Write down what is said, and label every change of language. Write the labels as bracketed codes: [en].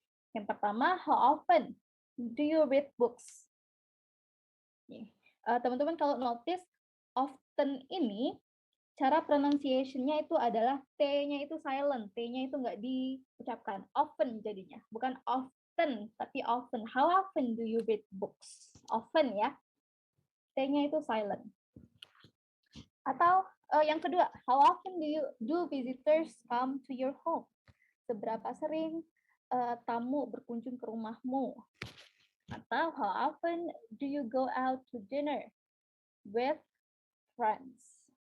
[id] Yang pertama, [en] how often do you read books? [id] Teman-teman kalau notice, often ini cara pronunciation-nya itu adalah T-nya itu silent, T-nya itu nggak diucapkan. Often jadinya, bukan often, tapi often. [en] How often do you read books? [id] Often ya, T-nya itu silent. Atau yang kedua, [en] how often do visitors come to your home? [id] Seberapa sering tamu berkunjung ke rumahmu? Atau [en] how often do you go out to dinner with friends?